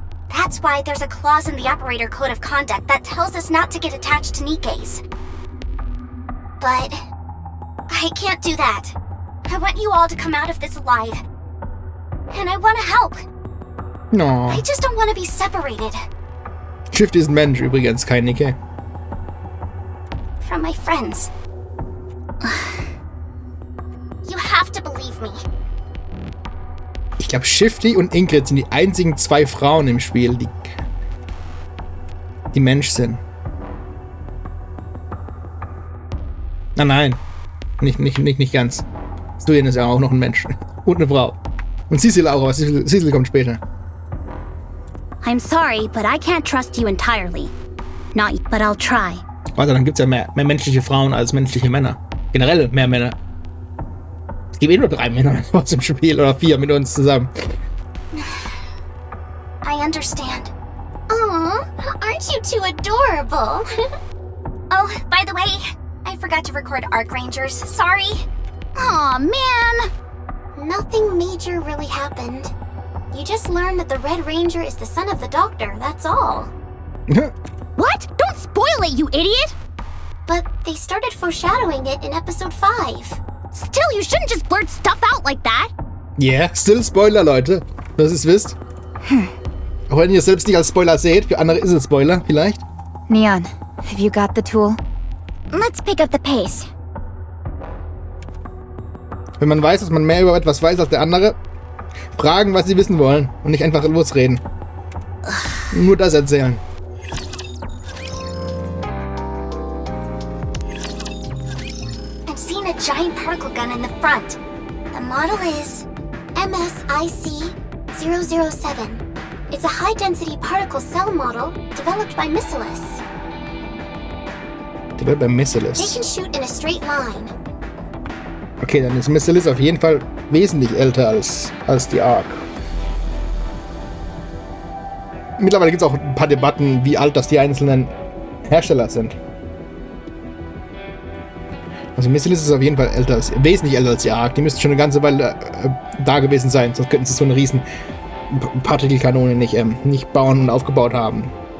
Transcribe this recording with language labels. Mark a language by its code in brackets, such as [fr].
[en] That's why there's a clause in the Operator Code of Conduct that tells us not to get attached to Nikkes. But I can't do that. I want you all to come out of this alive. And I want to help. No. I just don't want to be separated. [de] Shift ist ein Mensch übrigens, kein Nikke. [en] From my friends. You have to believe me. [de] Ich glaube, Shifty und Ingrid sind die einzigen zwei Frauen im Spiel, die Mensch sind. Nein. Nicht ganz. Studian ist ja auch noch ein Mensch. Und eine Frau. Und Cecil auch, aber Cecil kommt später. [en] I'm sorry, but I can't trust you entirely. Not you, but I'll try. [de] Warte, dann gibt's ja mehr menschliche Frauen als menschliche Männer. Generell mehr Männer. Es gibt nur 3 Männer aus dem Spiel oder 4 mit uns zusammen. [en] I understand. Aw, aren't you two adorable? Oh, by the way, I forgot to record Arc Rangers. Sorry. Aw, man. Nothing major really happened. You just learned that the Red Ranger is the son of the Doctor, that's all. What? Don't spoil it, you idiot! But they started foreshadowing it in episode 5. Still, you shouldn't just blurt stuff out like that. Yeah, still [de] Spoiler, Leute. Dass ihr es wisst. Auch wenn ihr es selbst nicht als Spoiler seht, für andere ist es Spoiler, vielleicht. [en] Neon, have you got the tool? Let's pick up the pace. [de] Wenn man weiß, dass man mehr über etwas weiß als der andere, fragen, was sie wissen wollen und nicht einfach losreden. Nur das erzählen. [en] I've seen a giant particle gun in the front. The model is MSIC-007. It's a high-density particle cell model developed by Missilis. Developed by They Missilis. can shoot in a straight line. [de] Okay, dann ist Missilis auf jeden Fall wesentlich älter als die Ark. Mittlerweile gibt es auch ein paar Debatten, wie alt das die einzelnen Hersteller sind. Also Missilis ist auf jeden Fall wesentlich älter als die Ark. Die müssten schon eine ganze Weile da gewesen sein, sonst könnten sie so eine riesen Partikelkanone nicht bauen und aufgebaut haben.